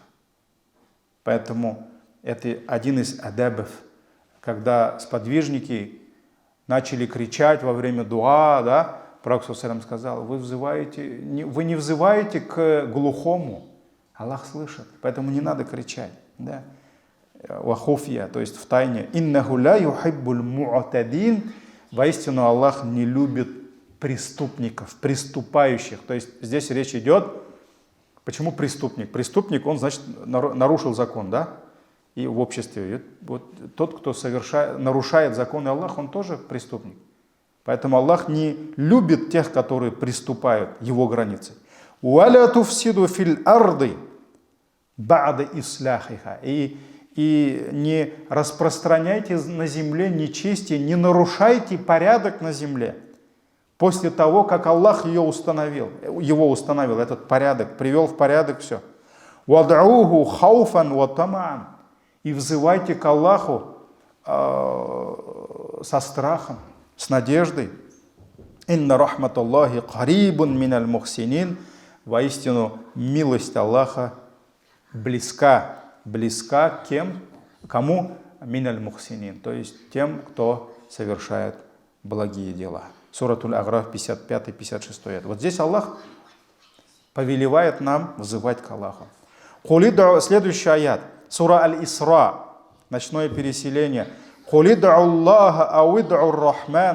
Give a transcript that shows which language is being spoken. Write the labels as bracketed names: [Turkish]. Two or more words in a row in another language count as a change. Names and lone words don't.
[Russian] Поэтому это один из адабов, когда сподвижники начали кричать во время дуа, да, Пророк ﷺ сказал, вы не взываете к глухому, Аллах слышит, поэтому не надо кричать. Да. Вахуфья, то есть в тайне. [Arabic] إنه لا يحب المعتدين. [Russian] Воистину Аллах не любит преступников, приступающих. То есть здесь речь идет, почему преступник? Преступник, он, значит, нарушил закон, да? И в обществе. И вот тот, кто нарушает законы Аллаха, он тоже преступник. Поэтому Аллах не любит тех, которые приступают его границы. [Arabic] «ولا تفسدوا في الأرض بعد إصلاحها». [Russian] И не распространяйте на земле нечестие, не нарушайте порядок на земле. После того, как Аллах его установил, этот порядок, привел в порядок все. [Arabic] «وادعوه خوفا وطمعا». [Russian] И взывайте к Аллаху со страхом, с надеждой. [Arabic] «إن رحمت الله قريب من المحسنين». [Russian] Воистину, милость Аллаха близка к кем? Кому? [Arabic] من المحسنين, [Russian] то есть тем, кто совершает благие дела. Суратуль Аграф 55-56 аят. Вот здесь Аллах повелевает нам взывать к Аллаху. Следующий аят. Сура Аль-Исра, ночное переселение. [Arabic] الله أو ادعوا الرحمن.